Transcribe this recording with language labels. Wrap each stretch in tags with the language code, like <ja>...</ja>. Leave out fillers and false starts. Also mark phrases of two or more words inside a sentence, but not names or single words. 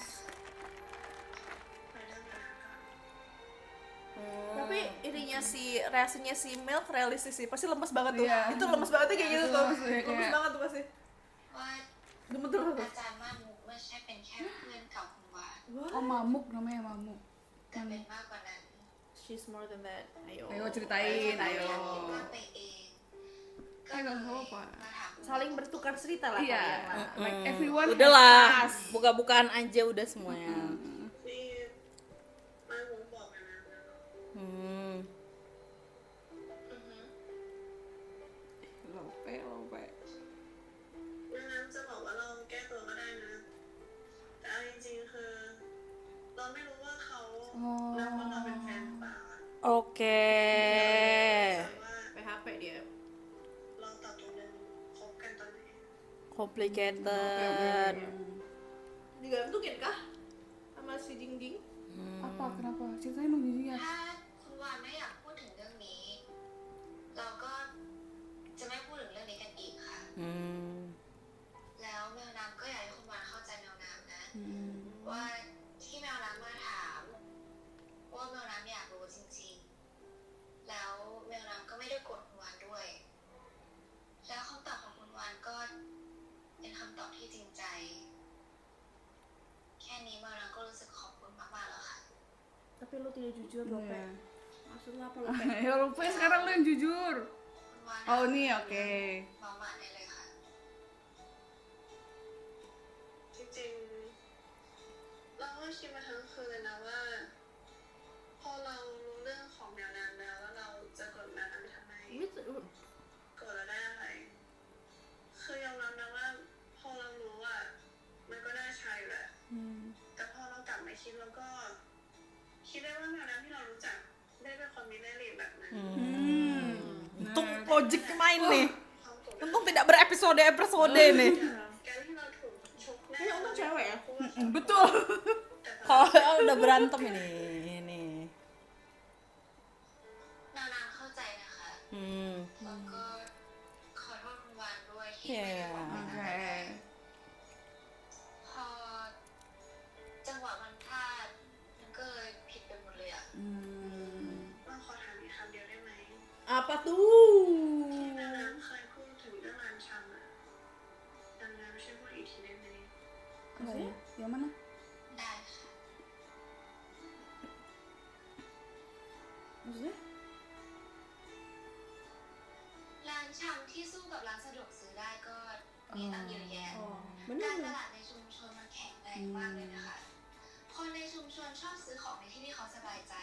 <th>ไปเรื่องนั้นค่ะ</th> <id>Tapi ininya si reaksinya si Milk realistis sih. Pasti lemes banget tuh. Iya. Itu lemes bangetnya kayak gitu tuh. Lemes ya, Lemes kayak- banget tuh pasti.</id> <th>ว่า</th> <id>Gemeter banget.</id> <th>อาจารย์ม่านมุกไม่ใช่เป็นแค่เพื่อนเก่าคุณวาน</th> <id>Oh mamuk namanya mamuk.</id> <th>แต่เป็นมากกว่านั้น</th> <en>She's more than that.</en> <id>Ayo. Ayo ceritain, ayo.</id> <th>อยากคิดว่าไปเองก็ Eh เล</th> <id>nggak ย apa-apa.</id> <th>มาถามคุณ</th> <id>Saling bertukar cerita lah Iya. kalian lah.</id> <en>Like everyone.</en> <id>Udahlah,</id> <en>has us.</en> <id>buka-bukaan aja udah semuanya.</id> <th>นี่มาหมูบอกกันนะ Hmm. อือฮึ</th> <id>Lope, lope.</id> <th>ดังนั้นจะบอกว่าเราแก้ตัวก็ได้นะ แต่เอาจริงๆคือเราไม่รู้ว่าเขานับว่าเราเป็นแฟนหรือเปล่าอะ</th> <id>Oke.</id> <th>แต่ว่า</th> <id>PHP dia.</id> <th>เราตอบตกลงคบกันตอนไหน</th> <en>Complicated.</en> <id>Digantungin kah? Sama si Jing Jing? Apa kenapa? Ceritanya dong jadinya.</id> <th>ถ้าคุณวานไม่อยากพูดถึงเรื่องนี้ เราก็จะไม่พูดถึงเรื่องนี้กันอีกค่ะ Hmm. แล้วแมวน้ำก็อยากให้คุณวานเข้าใจแมวน้ำนะ Hmm. ว่าที่แมวน้ำมาถามว่าแมวน้ำอยากรู้จริงๆ แล้วแมวน้ำก็ไม่ได้โกรธคุณวานด้วย แล้วคำตอบของคุณวานก็เป็นคำตอบที่จริงใจ แค่นี้แมวน้ำก็รู้สึกขอบคุณมากๆแล้วค่ะ</th> <id>Tapi lu tidak jujur Lope. Iya. Maksud lu apa Lope? Ya Lope sekarang lu yang jujur.</id> <th>คุณวาน</th> <id>Oh ini oke.</id> <th>มาได้เลยค่ะ จริงๆ เราก็คิดมาทั้งคืนเลยนะว่า พอเรารู้เรื่องของแมวน้ำแล้วเราจะกดแมวน้ำไปทำไม</th> <id>Gitu.</id> <th>กดแล้วได้อะไร คือยอมรับนะว่า พอเรารู้อ่ะ มันก็น่าใช่อยู่แหละ แต่พอเรากลับมาคิดแล้วก็ คิดได้ว่าแมวน้ำที่เรารู้จัก ได้เป็นคนมีแม่เหล็กแบบนั้น</th> <id>Untung logic main nih.</id> <th>ความกด</th> <id>Untung tidak berepisode-episode nih.</id> <th>การที่เราถูกชกหน้า</th> <id>Kayaknya untung cewek ya? Betul.</id> <th>แต่ตอน</th> <id>Kalau udah berantem ini.</id> <th>แมวน้ำเข้าใจนะคะ Hmm. แล้วก็ขอโทษคุณวานด้วยที่</th> <id>Iya.</id> <th>ไม่ได้บอกตั้งแต่แรก</th> <id>Oke.</id> <th>พอจังหวะมันพลาดมันก็เลยผิดไปหมดเลยอ่ะ Hmm. เราขอถามอีกคำเดียวได้ไหม</th> <id>Apa</id> <th>ที่</th> <id>tuh?</id> <th>แม่น้ำเคยพูดถึงเรื่องร้านชำอะดังนั้นช่วยพูดอีกทีได้ไหม</th> <id>Apa ya? Yang mana?</id> <th>ได้ค่ะ</th> <id>Maksudnya?</id> <th>ร้านชำที่สู้กับร้านสะดวกซื้อได้ก็มีตั้งเยอะแยะ Oh, การต</th> <id>bener.</id> <th>ลาดในชุมชนมันแข็งแรงมากเลยนะคะ คนในชุมชนชอบซื้อของในที่ที่เขาสบายใจ</th>